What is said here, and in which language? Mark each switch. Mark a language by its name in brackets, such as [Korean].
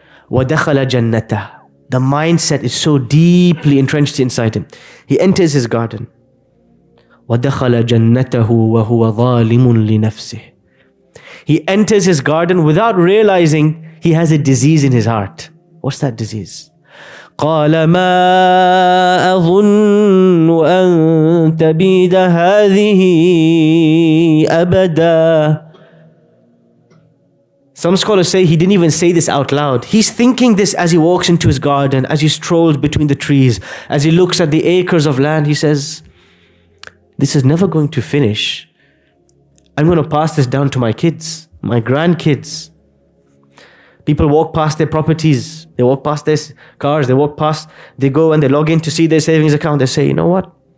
[Arabic] وَدَخَلَ جَنَّتَهُ. [English] The mindset is so deeply entrenched inside him. He enters his garden. [Arabic] وَدَخَلَ جَنَّتَهُ وَهُوَ ظَالِمٌ لِنَفْسِهِ. [English] He enters his garden without realizing he has a disease in his heart. What's that disease? [Arabic] قال ما أظن أن تبيد هذه أبدا. [English] Some scholars say he didn't even say this out loud. He's thinking this as he walks into his garden, as he strolls between the trees, as he looks at the acres of land. He says, this is never going to finish. I'm going to pass this down to my kids, my grandkids. People walk past their properties, they walk past their cars, they go and they log in to see their savings account. They say, you know what?